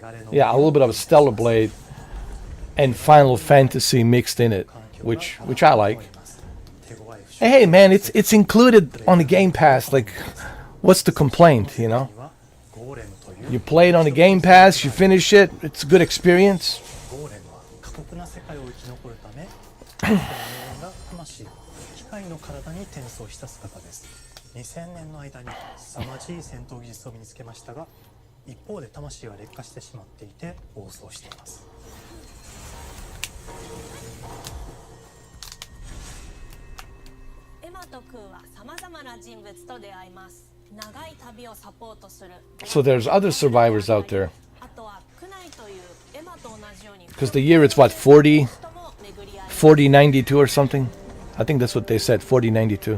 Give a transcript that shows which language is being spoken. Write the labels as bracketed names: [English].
[English] Yeah, a little bit of a Stellar Blade and Final Fantasy mixed in it, which I like. Hey man, it's included on the Game Pass. Like, what's the complaint, you know? You play it on the Game Pass, you finish it, it's a good experience. [Japanese] 過酷な世界を生き残るため、が魂を機械の体に転送した姿です。 2000年の間に凄まじい戦闘技術を身につけましたが、一方で魂は劣化してしまっていて暴走しています。エマとクーは様々な人物と出会います。長い旅をサポートする。 [English] So there's other survivors out there. [Japanese] あとはクナイというエマと同じように [English] Because the year it's what, 4092 or something? I think that's what they said, 4092.